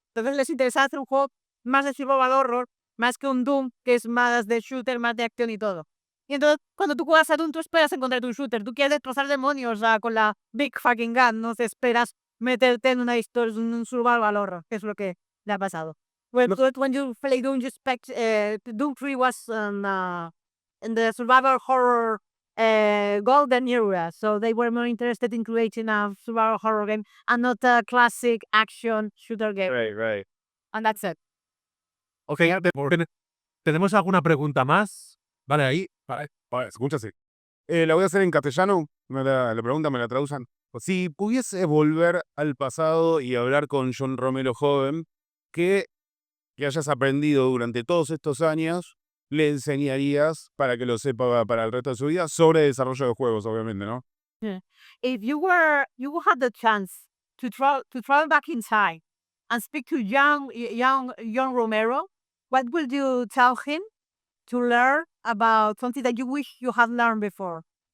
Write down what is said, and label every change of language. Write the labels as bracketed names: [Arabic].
[Spanish] Entonces les interesaba hacer un juego más de survival horror, más que un Doom, que es más de shooter, más de acción y todo. Y entonces, cuando tú juegas a Doom, tú esperas encontrar un shooter. Tú quieres destrozar demonios con la [English] big fucking gun, [Spanish] no te esperas meterte en una historia, en un survival horror, que es lo que le ha pasado. [English] When you play Doom, you expect Doom 3 was in the survival horror golden era, so they were more interested in creating a survival horror game and not a classic action shooter game. Right. And that's it. [Spanish] Ok, ¿tenemos alguna pregunta más? Vale, ahí. Vale, escúchase. La voy a hacer en castellano. La pregunta me la traducen. Si pudiese volver al pasado y hablar con John Romero joven, ¿qué que hayas aprendido durante todos estos años le enseñarías para que lo sepa para el resto de su vida sobre desarrollo de juegos, obviamente, ¿no? [English] If you had the chance to travel back in time and speak to young John Romero, what would you tell him to learn about something that you wish you had learned before?